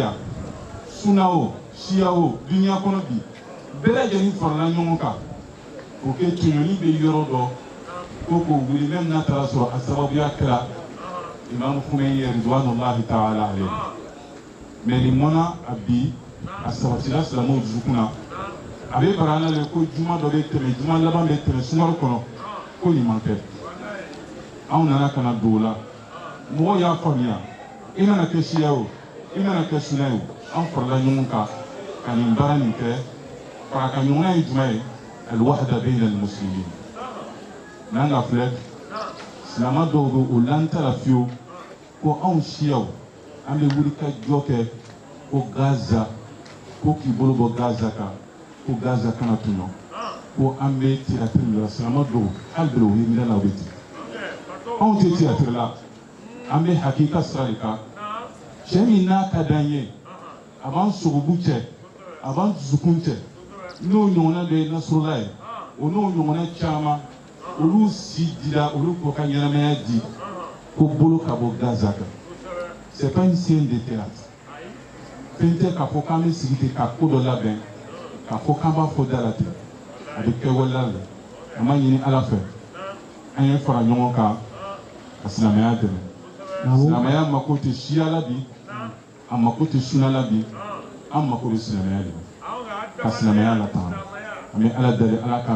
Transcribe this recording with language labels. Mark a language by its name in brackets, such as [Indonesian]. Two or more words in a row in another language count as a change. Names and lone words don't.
[Bambara] yan sunna o siya o dunuya kɔnɔ bi bɛɛ lajɛlen farala ɲɔgɔn kan o kɛ tɔɲɔli bɛ yɔrɔ dɔ ko k'o wuli même n'a taara sɔrɔ a sababuya kɛra Imam Khomeini [Arabic] رضوان الله تعالى عليه [Bambara] mais nin mɔna a bi a sabatila silamɛw dusukun na a bɛ bara an na ko juma dɔ bɛ tɛmɛ juma laban bɛ tɛmɛ sunkalo kɔnɔ ko nin man kɛ anw nana ka na don o la mɔgɔw y'a faamuya i mana kɛ siya o i mana kɛ sunna o an farala ɲɔgɔn kan ka nin baara nin kɛ fara ka ɲɔgɔnya ye jumɛn ye [Arabic] الوحدة بين المسلمين [Bambara] n'an ka filɛ silamɛ dɔw bɛ o l'an ta la fiyewu ko anw siyaw an bɛ wuli ka jɔ kɛ ko Gaza ko k'i bolo bɔ Gaza kan ko Gaza kana tunɔ ko an bɛ théâtre la silamɛ dɔw hali bi o ye minɛ la o bɛ ten anw tɛ théâtre la an bɛ hakika sira de kan cɛ min n'a ka d'an ye a b'an sogobu cɛ a b'an dusukun cɛ n'o ɲɔgɔnna dɔ ye Nasrullah ye o n'o ɲɔgɔnna caman olu si dira olu ko ka ɲɛnamaya di ko bolo ka bɔ Gaza kan [French] c'est pas une scène de théâtre [Bambara] fɛn tɛ k'a fɔ k'an bɛ sigi ten ka ko dɔ labɛn k'a fɔ k'an b'a fɔ da la ten a bɛ kɛ waleya la an b'a ɲini Ala fɛ an ye fara ɲɔgɔn kan ka silamɛya dɛmɛ silamɛya mako tɛ siya la bi a mako tɛ sunna la bi an mako bɛ silamɛya de la ka silamɛya latanga an bɛ Ala deli Ala k'a